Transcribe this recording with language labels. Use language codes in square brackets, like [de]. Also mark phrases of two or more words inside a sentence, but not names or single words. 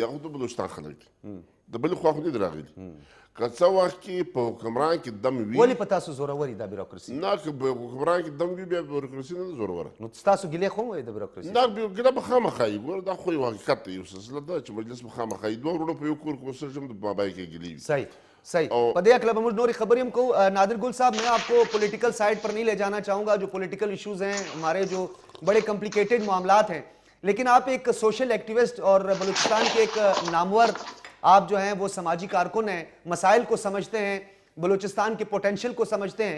[ps] هغه د بلوچستان خلک دي، د بلې خوا خو نه دي راغلي. که څه وخت کې په حکمران کې دم وي، ولې په تاسو زوروري دا بیروکراسي؟ نه که په حکمران کې دم وي بیا بیروکراسي نه ده زوروره. نو ستاسو ګیلې خو هم وایي د بیروکراسي؟ نه ګیله به خامخا وي، ګوره دا خو یو حقیقت دی، یو سلسله ده چې مجلس به خامخا وي. دوه وروڼه په یو کور کې اوسېږم د بابای کې ګیلې وي. صحیح. پدے اکلا بمجھ نوری خبری ہم کو [ur] نادر گل صاحب، میں آپ کو [en] political side [ur] پر نہیں لے جانا چاہوں گا، جو [en] political issues [ur] ہیں ہمارے جو بڑے کمپلیکیٹڈ معاملات ہیں، لیکن آپ ایک [en] social activist [ur] اور بلوچستان کے ایک نامور آپ جو ہیں وہ سماجی کارکن ہیں، مسائل کو سمجھتے ہیں، بلوچستان کے پوٹینشل کو سمجھتے ہیں.